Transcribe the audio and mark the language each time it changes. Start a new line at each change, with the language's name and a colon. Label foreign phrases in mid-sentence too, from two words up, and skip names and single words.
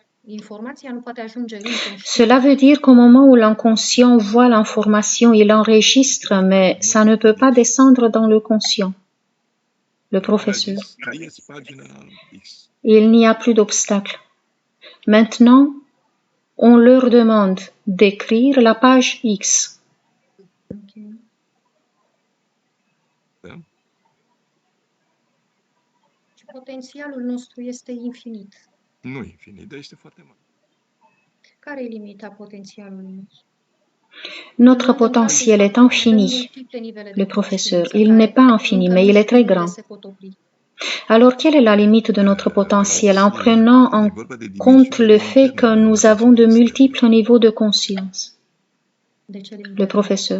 French: Cela veut dire qu'au moment où l'inconscient voit l'information, il enregistre, mais ça ne peut pas descendre dans le conscient. Le professeur. Il n'y a plus d'obstacle. Maintenant, on leur demande d'écrire la page X.
Romanian: Potențialul nostru este infinit. Nu infinit, dar este foarte mare. Care e limita potențialului nostru?
French: Notre potentiel est infini, le professeur. Il n'est pas infini, mais il est très grand. Alors, quelle est la limite de notre potentiel en prenant en compte le fait que nous avons de multiples niveaux de conscience? Le professeur.